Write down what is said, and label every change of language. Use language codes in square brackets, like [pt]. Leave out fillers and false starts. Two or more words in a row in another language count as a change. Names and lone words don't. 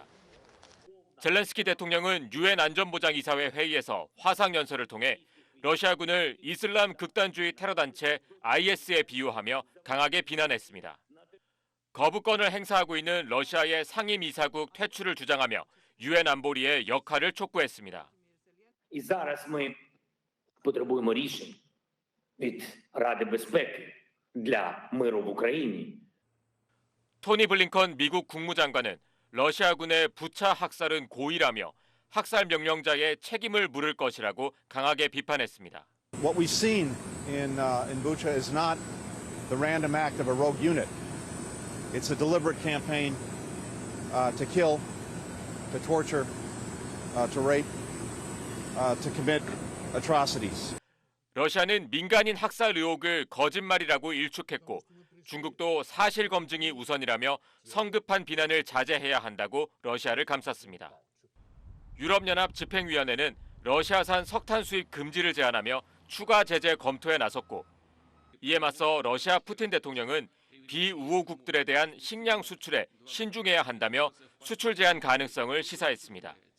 [ko] 젤렌스키 대통령은 유엔 안전보장이사회 회의에서 화상 연설을 통해 러시아군을 이슬람 극단주의 테러단체 IS에 비유하며 강하게 비난했습니다. 거부권을 행사하고 있는 러시아의 상임이사국 퇴출을 주장하며 유엔 안보리의 역할을 촉구했습니다. [uk] І зараз ми потребуємо рішень від Ради безпеки для миру в Україні. [ko] 토니 블링컨 미국 국무장관은 러시아군의 부차 학살은 고의라며 학살 명령자의 책임을 물을 것이라고 강하게 비판했습니다. [en] What we've seen in Bucha is not the random act of a rogue unit. It's a deliberate campaign to kill, to torture, to rape, to commit atrocities. [ko] 러시아는 민간인 학살 의혹을 거짓말이라고 일축했고 중국도 사실 검증이 우선이라며 성급한 비난을 자제해야 한다고 러시아를 감쌌습니다. 유럽연합 집행위원회는 러시아산 석탄 수입 금지를 제안하며 추가 제재 검토에 나섰고 이에 맞서 러시아 푸틴 대통령은 비우호국들에 대한 식량 수출에 신중해야 한다며 수출 제한 가능성을 시사했습니다.